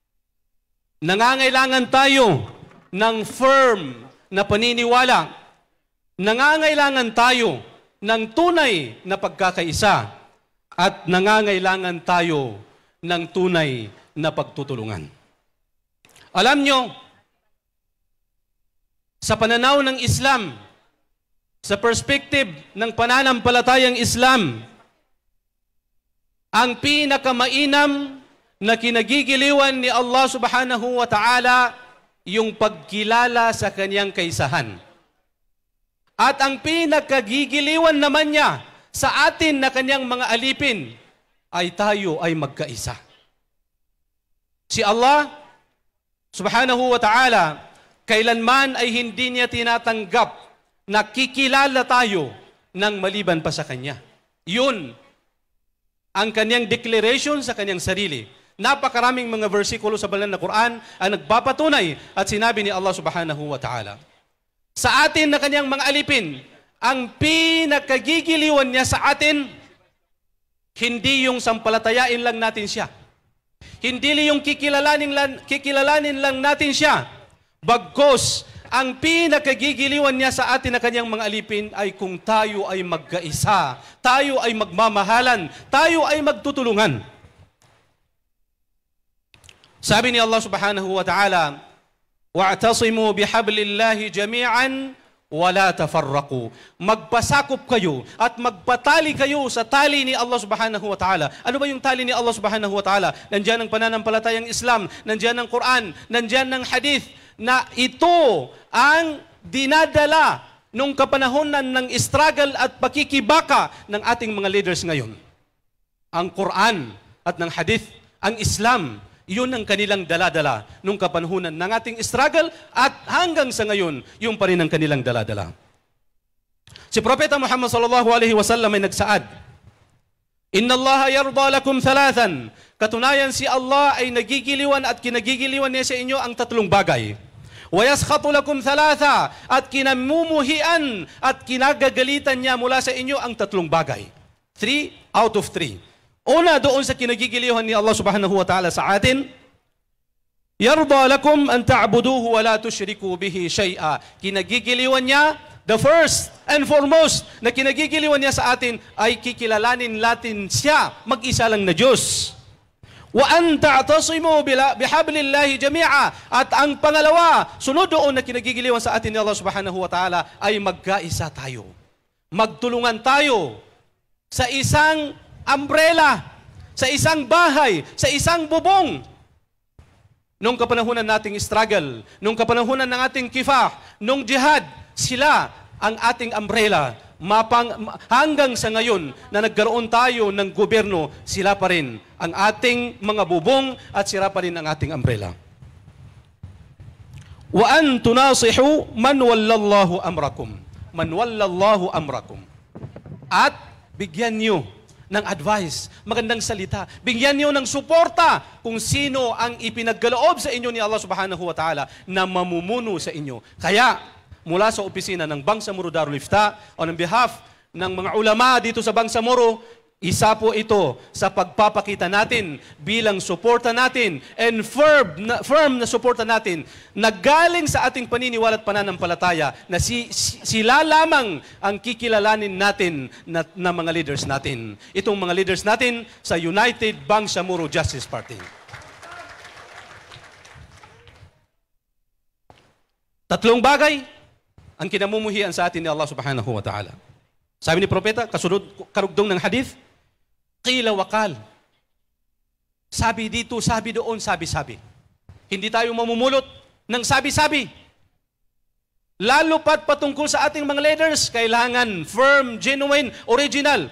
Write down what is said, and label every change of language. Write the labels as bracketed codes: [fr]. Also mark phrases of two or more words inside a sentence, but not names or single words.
[tl] Nangangailangan tayo ng firm na paniniwala, nangangailangan tayo ng tunay na pagkakaisa at nangangailangan tayo ng tunay na pagtutulungan. Alam nyo, sa pananaw ng Islam, sa perspective ng pananampalatayang Islam, ang pinakamainam na kinagigiliwan ni Allah [ar] سبحانه وتعالى [tl] yung pagkilala sa kanyang kaisahan. At ang pinakagigiliwan naman niya sa atin na kanyang mga alipin ay tayo ay magkaisa. Si Allah [ar] سبحانه وتعالى [tl] kailanman ay hindi niya tinatanggap na kikilala tayo ng maliban pa sa Kanya. Yun ang kanyang declaration sa kanyang sarili. Napakaraming mga versikulo sa banal na Quran ang nagpapatunay at sinabi ni Allah [ar] سبحانه وتعالى. [tl] Sa atin na kanyang mga alipin, ang pinakagigiliwan niya sa atin, hindi yung sampalatayain lang natin siya. Hindi yung kikilalanin lang natin siya. Bagkos, ang pinakagigiliwan niya sa atin na kanyang mga alipin ay kung tayo ay magkaisa, tayo ay magmamahalan, tayo ay magtutulungan. Sabi ni Allah [ar] سبحانه وتعالى, واعتصموا بحبل الله جميعا ولا تفرقوا. [tl] Magpasakop kayo at magpatali kayo sa tali ni Allah [ar] سبحانه وتعالى. [tl] Ano ba yung tali ni Allah [ar] سبحانه وتعالى? [tl] Nandiyan ang pananampalatayang Islam, nandiyan ang Quran, nandiyan ang hadith, na ito ang dinadala nung kapanahonan ng struggle at pakikibaka ng ating mga leaders ngayon. Ang Quran at ng hadith, ang Islam, yun ang kanilang daladala nung kapanahonan ng ating struggle at hanggang sa ngayon, yung pa rin ang kanilang daladala. Si Propeta Muhammad [ar] صلى الله عليه وسلم [tl] ay nagsaad, [ar] إن الله يرضى لكم ثلاثا. [tl] Katunayan si Allah ay nagigiliwan at kinagigiliwan niya sa inyo ang tatlong bagay. [ar] وَيَسْخَطُ لَكُمْ ثَلَاثًا [tl] at kinamumuhian at kinagagalitan niya mula sa inyo ang tatlong bagay. [en] 3 out of 3. [tl] Una doon sa kinagigiliwan ni Allah [ar] سبحانه وتعالى [tl] sa atin, [ar] يَرْضَى لَكُمْ أَنْ تَعْبُدُوهُ وَلَا تُشْرِكُوا بِهِ شَيْئًا. [tl] Kinagigiliwan niya, [en] the first and foremost [tl] na kinagigiliwan niya sa atin ay kikilalanin natin siya, mag-isa lang na Diyos. [ar] وأن تعتصموا بحبل الله جميعا. [tl] At ang pangalawa, sunod doon na kinagigiliwan sa atin ni Allah [ar] سبحانه وتعالى [tl] ay magkaisa tayo. Magtulungan tayo sa isang umbrella, sa isang bahay, sa isang bubong. Nung kapanahunan nating struggle, nung kapanahunan ng ating kifah, nung jihad, sila ang ating umbrella. Hanggang sa ngayon na nagkaroon tayo ng gobyerno, sila pa rin ang ating mga bubong at sila pa rin ang ating umbrella. [ar] وأن تناصحوا من ولاه الله أمركم. من ولاه الله أمركم. [tl] At bigyan niyo ng advice, magandang salita. Bigyan niyo ng suporta kung sino ang ipinagkaloob sa inyo ni Allah [ar] سبحانه وتعالى [tl] na mamumuno sa inyo. Kaya, mula sa opisina ng Bangsamoro Darul Ifta o ng behalf ng mga ulama dito sa Bangsamoro, isa po ito sa pagpapakita natin bilang suporta natin [en] and firm [tl] na suporta natin na galing sa ating paniniwala at pananampalataya na sila lamang ang kikilalanin natin na mga leaders natin. Itong mga leaders natin sa United Bangsamoro Justice Party. Tatlong bagay ang kinamumuhian sa atin ni Allah [ar] سبحانه وتعالى. [tl] Sabi ni Propeta, kasunod karugdong ng hadith, [ar] قيل وقال. [tl] Sabi dito, sabi doon, sabi-sabi. Hindi tayo mamumulot ng sabi-sabi. Lalo pat patungkol sa ating mga leaders, kailangan [en] firm, genuine, original.